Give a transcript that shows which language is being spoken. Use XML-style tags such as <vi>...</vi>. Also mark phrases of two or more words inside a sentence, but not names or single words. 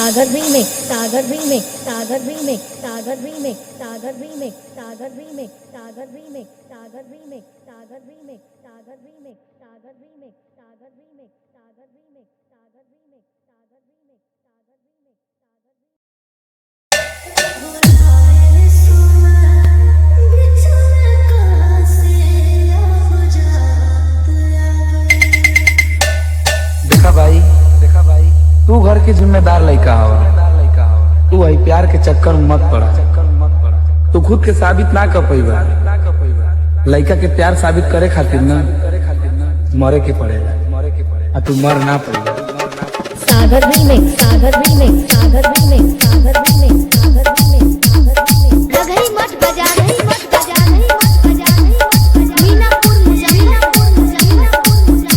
<en>remix, Sagar remix, Sagar remix, Sagar remix, Sagar remix, Sagar remix, Sagar remix, Sagar remix, Sagar remix, Sagar remix, Sagar remix, Sagar remix, Sagar remix, Sagar remix, Sagar remix, Sagar remix, Sagar remix.</en> <bho>देखा भाई तू घर के जिम्मेदार लड़का हवा। तू वही प्यार के चक्कर में मत पड़ा। तू खुद के साबित ना कर पैबा। लड़का के प्यार साबित करे खातिर ना मरे के पड़ेगा। तू मर ना पड़ेगा।</bho> <en>Sagar remix, Sagar remix, Sagar remix, Sagar remix, Sagar remix, Sagar remix.</en> <bho>लगई मत बजा नहीं मत बजा नहीं मत बजा नहीं मत बजा मीनापुर मुजफ्फरपुर मुजफ्फरपुर</bho>